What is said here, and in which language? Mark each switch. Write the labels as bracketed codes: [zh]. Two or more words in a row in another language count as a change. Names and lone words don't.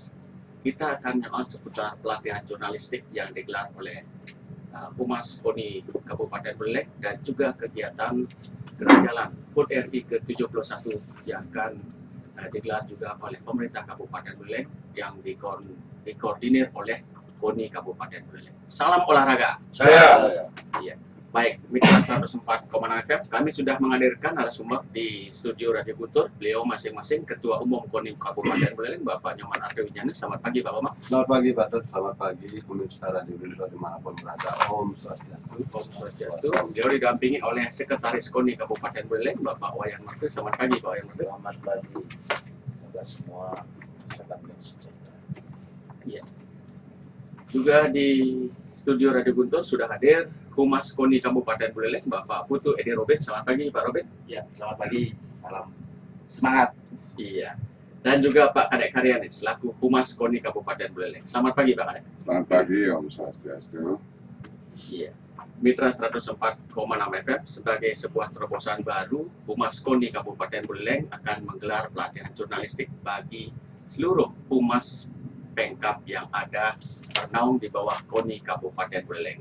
[id] Kita akan nyoba seputar pelatihan jurnalistik yang digelar oleh Humas KONI Kabupaten Buleleng dan juga kegiatan Gerak Jalan HUT RI ke-71 yang akan digelar juga oleh pemerintah Kabupaten Buleleng yang dikoordinir oleh KONI Kabupaten Buleleng. Salam olahraga. Saya. Iya. Baik, Mitra 104,6 FM, kami sudah menghadirkan narasumber di studio Radio Guntur. Beliau masing-masing Ketua Umum KONI Kabupaten Buleleng, Bapak Nyoman Ardewijana. Selamat pagi, Pak Bapak. Selamat pagi, Pak Dut. Selamat pagi, pemirsa Radio Guntur dimanapun berada. [sa] Om Swastiastu. Om Swastiastu. [id] Beliau didampingi oleh Sekretaris KONI Kabupaten Buleleng, Bapak Wayan Murti. Selamat pagi, Pak Wayan Murti. Selamat pagi kepada semua masyarakat yang sejahtera. Iya. Juga di studio Radio Guntur sudah hadir Humas KONI Kabupaten Buleleng, Bapak Putu Edi Robin. Selamat pagi, Pak Robin. Ya, selamat pagi. Salam semangat. Iya. Dan juga Pak Kadek Karyani selaku Humas KONI Kabupaten Buleleng. Selamat pagi, Pak Kadek. Selamat pagi, [sa] Om Swastiastu. [id] Iya. Mitra 104,6 FM sebagai sebuah terobosan baru, Humas KONI Kabupaten Buleleng akan menggelar pelatihan jurnalistik bagi seluruh humas Pemkab yang ada bernaung di bawah KONI Kabupaten Buleleng.